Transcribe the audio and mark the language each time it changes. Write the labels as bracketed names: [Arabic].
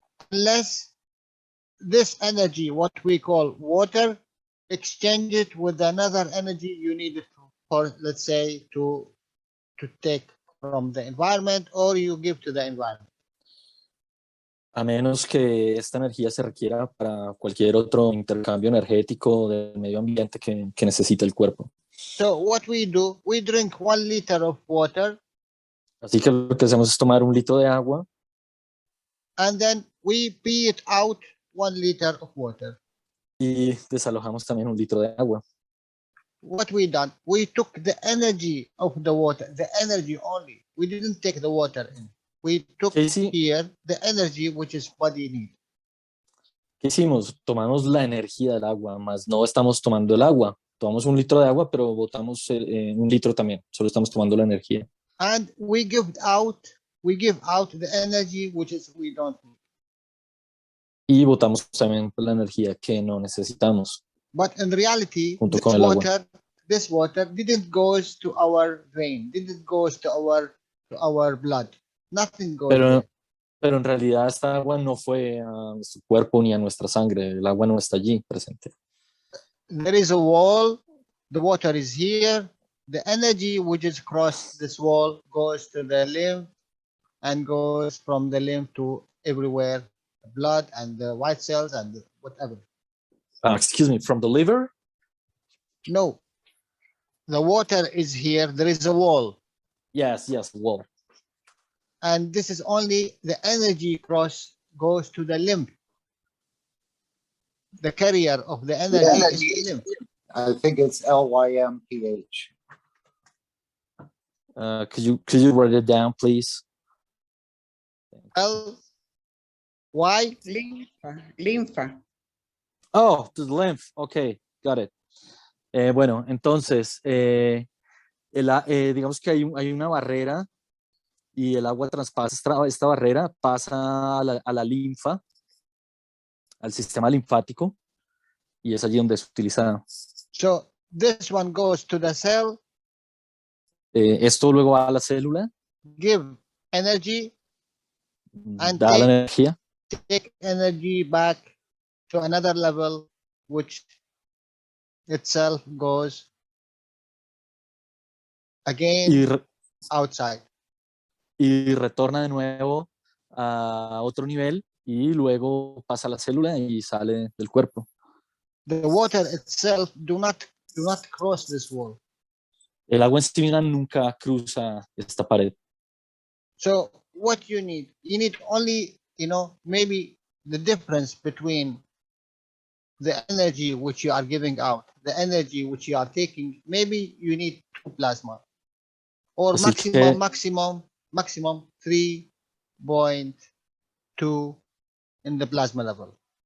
[English] Unless this energy, what we call water, exchange it with another energy you need for, let's say, to take from the environment or you give to the environment. [Spanish] A menos que esta energía se requiera para cualquier otro intercambio energético del medio ambiente que necesita el cuerpo. [English] So what we do, we drink 1 liter of water. [Spanish] Así que lo que hacemos es tomar 1 litro de agua. [English] And then we pee it out 1 liter of water. [Spanish] Y desalojamos también 1 litro de agua. [English] What we done, we took the energy of the water, the energy only. We didn't take the water in. We took here the energy which is body need. [Spanish] ¿Qué hicimos? Tomamos la energía del agua, más no estamos tomando el agua. Tomamos 1 litro de agua, pero botamos 1 litro también. Solo estamos tomando la energía. [English] And we give out the energy which is we don't need. [Spanish] Y botamos también la energía que no necesitamos. [English] But in reality, [Spanish] junto con el agua. [English] This water didn't goes to our vein, didn't goes to our blood. Nothing goes there. [Spanish] Pero en realidad esta agua no fue a nuestro cuerpo ni a nuestra sangre. El agua no está allí presente. [English] There is a wall. The water is here. The energy which is across this wall goes to the lymph and goes from the lymph to everywhere, the blood and the white cells and whatever. Excuse me, from the liver? No. The water is here. There is a wall. Yes, wall. And this is only the energy goes to the lymph. The carrier of the energy is the lymph. I think it's LYMPH. Could you write it down, please? [Spanish] Y Linfa. [English] Oh, the lymph. Okay, got it. [Spanish] Bueno, entonces, digamos que hay una barrera y el agua traspasa esta barrera, pasa a la linfa, al sistema linfático, y es allí donde es utilizada. [English] So this one goes to the cell. [Spanish] Esto luego va a la célula. [English] Give energy. And [Spanish] da la energía. [English] Take energy back to another level, which itself goes again outside. [Spanish] Y retorna de nuevo a otro nivel y luego pasa a la célula y sale del cuerpo. [English] The water itself do not cross this wall. [Spanish] El agua en sí misma nunca cruza esta pared. [English] So what you need only, maybe the difference between the energy which you are giving out, the energy which you are taking, maybe you need 2 plasma or maximum 3.2 in the plasma level.